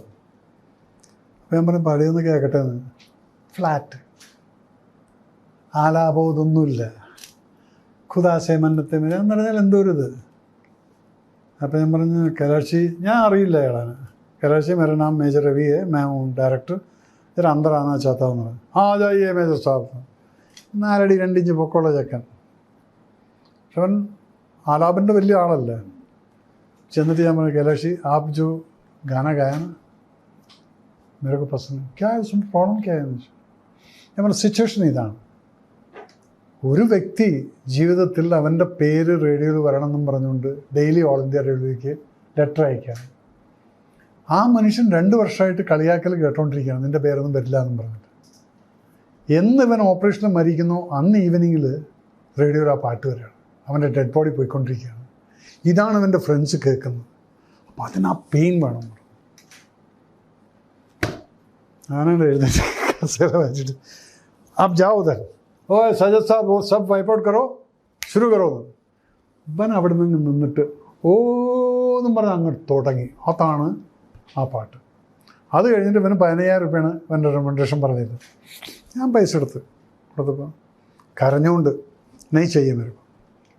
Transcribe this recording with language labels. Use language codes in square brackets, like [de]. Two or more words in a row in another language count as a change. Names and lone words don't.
[ml] അപ്പോൾ ഞാൻ പറഞ്ഞു, പാടിയെന്ന് കേൾക്കട്ടെ എന്ന്. ഫ്ലാറ്റ്, ആലാപം ഇതൊന്നുമില്ല. [hi] खुदा से मन्नत है मेरी [ml] എന്ന് പറഞ്ഞാൽ എന്തോ ഒരു ഇത്. അപ്പോൾ ഞാൻ പറഞ്ഞു, കൈലാഷി, ഞാൻ അറിയില്ല അയാളാണ്. [hi] कैलाशी मेरा नाम मेजर रवि है, मैं हूँ डायरेक्टर, जरा अंदर आना चाहता हूँ. आ जाइए मेजर साब. [ml] 4 അടി 2 ഇഞ്ച് പൊക്കമുള്ള ചെക്കൻ. പക്ഷെ അവൻ ആലാപിൻ്റെ വലിയ ആളല്ല. ചെന്നിട്ട് ഞാൻ പറഞ്ഞു, [hi] कैलाशी आप जो गाना गाया ना मेरे को पसंद, क्या है उसमें प्रॉब्लम क्या है. [ml] ഞാൻ പറഞ്ഞു, സിറ്റുവേഷൻ ഇതാണ്. ഒരു വ്യക്തി ജീവിതത്തിൽ അവൻ്റെ പേര് റേഡിയോയിൽ വരണമെന്നും പറഞ്ഞുകൊണ്ട് ഡെയിലി ഓൾ ഇന്ത്യ റേഡിയോയ്ക്ക് ലെറ്റർ അയക്കുകയാണ്. ആ മനുഷ്യൻ 2 വർഷമായിട്ട് കളിയാക്കൽ കേട്ടോണ്ടിരിക്കുകയാണ്, നിൻ്റെ പേരൊന്നും വരില്ല എന്നും പറഞ്ഞിട്ട്. എന്ന് ഇവൻ ഓപ്പറേഷനിൽ മരിക്കുന്നു, അന്ന് ഈവനിങ്ങിൽ റേഡിയോയിൽ ആ പാട്ട് വരികയാണ്. അവൻ്റെ [en] dead body [ml] പോയിക്കൊണ്ടിരിക്കുകയാണ്. ഇതാണ് അവൻ്റെ ഫ്രണ്ട്സ് കേൾക്കുന്നത്. അപ്പം അതിന് ആ പെയിൻ വേണം. ഞാനാണ് എഴുന്നേറ്റ് കസേര വെച്ചിട്ട്, [hi] आप जाओ उधर, ओ सजद साहब वो सब [en] wipe out [hi] करो, शुरू करो. [ml] ഇവൻ അവിടെ നിന്ന് നിന്നിട്ട് ഓന്നും പറഞ്ഞ് അങ്ങോട്ട് തുടങ്ങി. അതാണ് ആ പാട്ട്. അത് കഴിഞ്ഞിട്ട് ഇവന് 15,000 രൂപയാണ് ഇവൻ്റെ റെമൻഡേഷൻ പറഞ്ഞത്. ഞാൻ പൈസ കൊടുത്തപ്പോൾ കരഞ്ഞുകൊണ്ട് നെയ് ചെയ്യാൻ വരും.